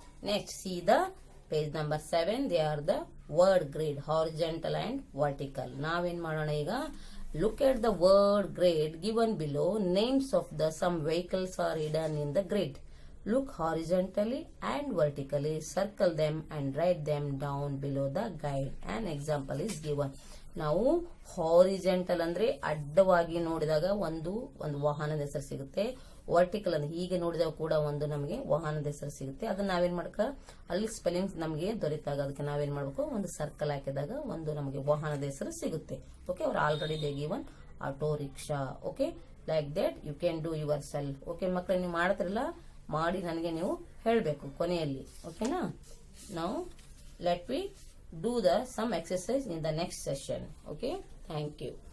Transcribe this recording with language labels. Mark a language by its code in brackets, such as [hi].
[en] Next, see the page number 7. They are the word grid, horizontal and vertical. [kn] ನಾವೇನ್ ಮಾಡೋಣ ಈಗ [en] Look at the word grade given below. Names of the some vehicles are hidden in the grid. Look horizontally and vertically. Circle them and write them down below the guide. An example is given. [kn] ನಾವು horizontal ಅಂದ್ರೆ ಅಡ್ಡವಾಗಿ ನೋಡಿದಾಗ ಒಂದು ವಾಹನದ ಹೆಸರು ಸಿಗುತ್ತೆ. Vertical ಅಂದ್ರೆ ಹೀಗೆ ನೋಡಿದಾಗ ಕೂಡ ಒಂದು ನಮಗೆ ವಾಹನದ ಹೆಸರು ಸಿಗುತ್ತೆ. ಅದನ್ನ ನಾವೇನ್ ಮಾಡ್ಕ ಅಲ್ಲಿ ಸ್ಪೆಲ್ಲಿಂಗ್ ನಮಗೆ ದೊರೆತಾಗ ಅದಕ್ಕೆ ನಾವೇನ್ ಮಾಡ್ಬೇಕು, ಒಂದು ಸರ್ಕಲ್ ಹಾಕಿದಾಗ ಒಂದು ನಮಗೆ ವಾಹನದ ಹೆಸರು ಸಿಗುತ್ತೆ. [en] Okay, ಅವ್ರು already they given auto rickshaw. Okay, like that you can do yourself. [kn] Okay ಮಕ್ಕಳು, ನೀವು ಮಾಡ್ತಿರಲ್ಲ, ಮಾಡಿ ನನಗೆ ನೀವು ಹೇಳಬೇಕು ಕೊನೆಯಲ್ಲಿ. ಓಕೆನಾ? [en] ನಾವು let we do some exercise in the next session. Okay, thank you.